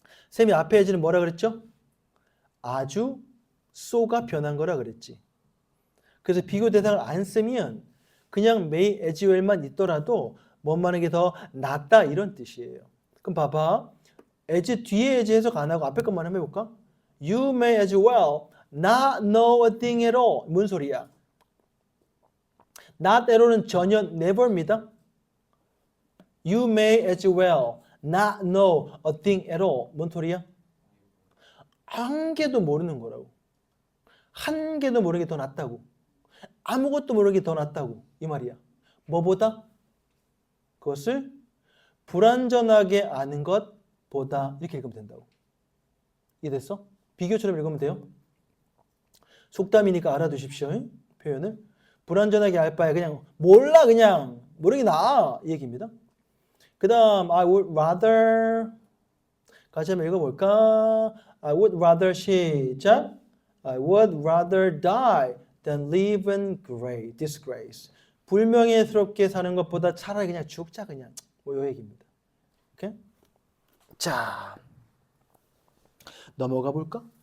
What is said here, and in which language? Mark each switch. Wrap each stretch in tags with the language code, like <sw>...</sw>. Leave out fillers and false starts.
<ko>쌤이 앞에 에즈는 뭐라 그랬죠? 아주 so가 변한 거라 그랬지. 그래서 비교 대상을 안 쓰면 그냥 may as well만 있더라도 뭔만한 게 더 낫다 이런 뜻이에요. 그럼 봐봐. as 뒤에 as 해석 안 하고 앞에 것만 한번 해볼까?</ko> <en>You may as well not know a thing at all.</en> <ko>뭔 소리야? not at all은 전혀 never입니다.</ko> <en>You may as well not know a thing at all.</en> <ko>뭔 소리야? 한 개도 모르는 거라고. 한 개도 모르는 게 더 낫다고. 아무것도 모르는 게 더 낫다고. 이 말이야. 뭐보다? 그것을 불완전하게 아는 것보다. 이렇게 읽으면 된다고. 이해됐어? 비교처럼 읽으면 돼요. 속담이니까 알아두십시오. 표현을. 불완전하게 알 바에 그냥 몰라 그냥 모르는 게 나아. 이 얘기입니다. 그 다음 I would rather 같이 한번 읽어볼까?</ko> <en>I would rather</en> <ko>시작</ko> <en>I would rather die than live in disgrace.</en> <ko>불명예스럽게 사는 것보다 차라리 그냥 죽자 그냥. 뭐 이 얘기입니다. 오케이? 자 넘어가 볼까?</ko>